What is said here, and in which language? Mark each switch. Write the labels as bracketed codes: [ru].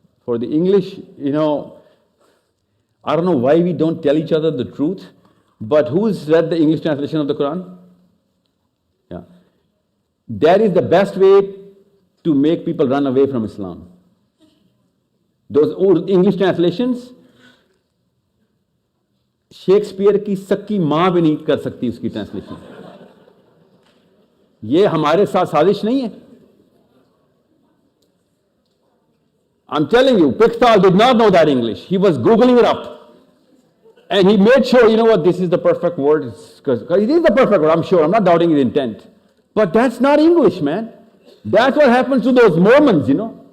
[en] For the English, I don't know why we don't tell each other the truth, but who's read the English translation of the Quran? Yeah. That is the best way to make people run away from Islam. Those English translations, [hi] Shakespeare की सक्की मां भी नहीं कर सकती उसकी translation. ये हमारे साथ साजिश नहीं है. [en] I'm telling you, Pickthall did not know that English. He was Googling it up. And he made sure, you know what, this is the perfect word, because it is the perfect word, I'm sure, I'm not doubting his intent. But that's not English, man. That's what happens to those Mormons, you know.